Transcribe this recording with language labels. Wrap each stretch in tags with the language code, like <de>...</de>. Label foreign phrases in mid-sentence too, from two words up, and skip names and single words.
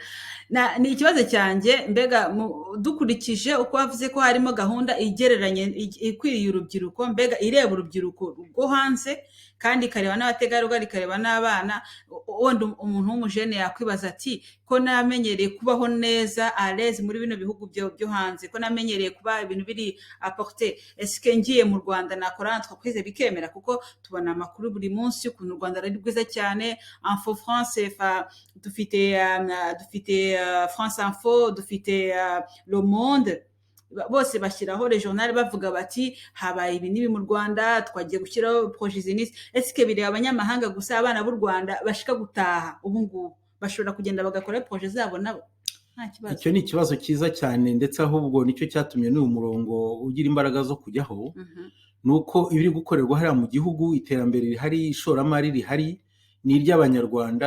<rw>Ni ikibazo cyanjye, mbega dukurikije uko wavuze ko harimo gahunda igereranye ikwiriye urubyiruko, mbega ireba urubyiruko rwo hanze kandi ikareba n'abategarugori, ikareba n'abana, wenda umuntu w'umujene yakwibaza ati ko namenyereye kubaho neza aleze muri bino bihugu byo hanze, ko namenyereye kuba ibintu biri apporté,</rw> <fr>est-ce que</fr> <rw>ngiye mu Rwanda nakora entreprise bikemera? Kuko tubona amakuru buri munsi ukuntu u Rwanda ari rwiza cyane. Info France, dufite France Info, dufite Le Monde, bose bashyiraho regional bavuga bati habaye ibi nibi mu Rwanda, twagiye gushyiraho projet zinis.</rw> <fr>Est-ce que</fr> <rw>bireba abanyamahanga gusa? Abana b'u Rwanda bashika gutaha ubu ngubu bashobora kugenda bagakora projet zabo nabo? Nta kibazo. Icyo ni ikibazo cyiza cyane, ndetse ahubwo nicyo cyatumye n'uyu murongo ugira imbaraga zo kujyaho. Nuko ibiri gukorerwa hariya mu gihugu, iterambere rihari, ishoramari rihari, ni iry'abanyarwanda.</rw>